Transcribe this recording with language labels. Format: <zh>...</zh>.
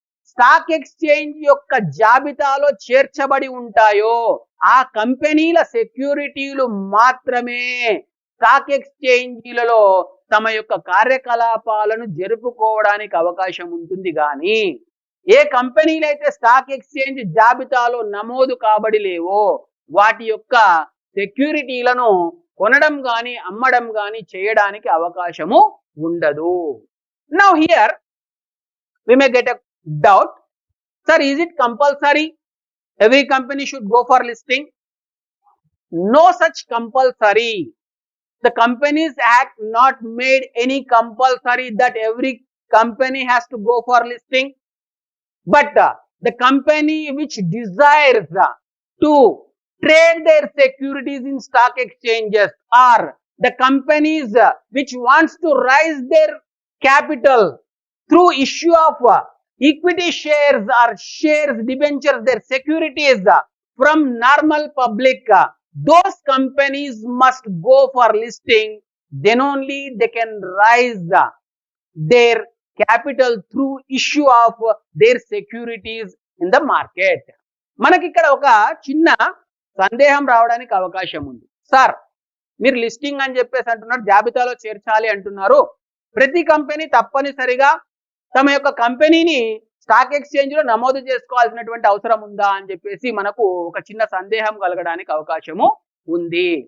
<te>Stock exchange యొక్క జాబితాలో చేర్చబడి ఉంటాయో ఆ కంపెనీల సెక్యూరిటీలు మాత్రమే స్టాక్ ఎక్స్చేంజీలలో తమ యొక్క కార్యకలాపాలను జరుపుకోవడానికి అవకాశం ఉంటుంది. కానీ ఏ కంపెనీలు అయితే స్టాక్ ఎక్స్చేంజ్ జాబితాలో నమోదు కాబడి లేవో వాటి యొక్క సెక్యూరిటీలను కొనడం కానీ అమ్మడం కానీ చేయడానికి అవకాశము ఉండదు.</te> <en>Now here we may get a doubt, sir, is it compulsory every company should go for listing? No such compulsory. The Companies Act not made any compulsory that every company has to go for listing, but the company which desires to trade their securities in stock exchanges, or the companies which wants to raise their capital through issue of equity shares or shares, debentures, their securities from normal public, those companies must go for listing. Then only they can raise their capital through issue of their securities in the market.</en> <te>మనకి ఇక్కడ ఒక చిన్న సందేహం రావడానికి అవకాశం ఉంది. Sir, మీరు listing అని చెప్పేసి అంటున్నారు, జాబితాలో చేర్చాలి అంటున్నారు, ప్రతి కంపెనీ తప్పనిసరిగా తమ యొక్క కంపెనీని స్టాక్ ఎక్స్చేంజ్ లో నమోదు చేసుకోవాల్సినటువంటి అవసరం ఉందా అని చెప్పేసి మనకు ఒక చిన్న సందేహం కలగడానికి అవకాశము ఉంది.</te>